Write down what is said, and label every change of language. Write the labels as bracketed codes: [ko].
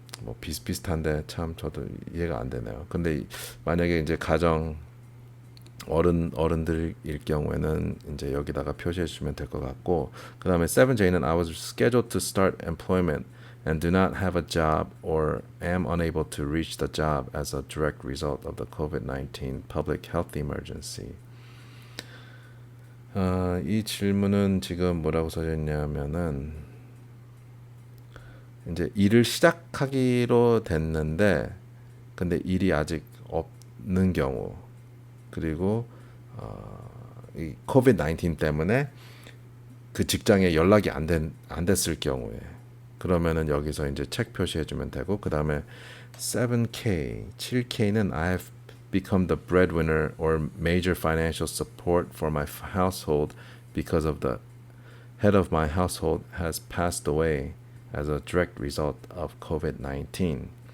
[ko] 뭐 비슷비슷한데 참 저도 이해가 안 되네요. 근데 만약에 이제 가정 어른들일 경우에는 이제 여기다가 표시해 주시면 될 것 같고, 그다음에 7J는 [en] I was scheduled to start employment and do not have a job or am unable to reach the job as a direct result of the COVID-19 public health emergency. [ko] 이 질문은 지금 뭐라고 써져 있냐면은 이제 일을 시작하기로 됐는데 근데 일이 아직 없는 경우, 그리고 이 코비드-19 때문에 그 직장에 연락이 안 됐을 경우에, 그러면은 여기서 이제 책 표시해 주면 되고, 그다음에 7K는 [en] I have become the breadwinner or major financial support for my household because of the head of my household has passed away as a direct result of COVID-19.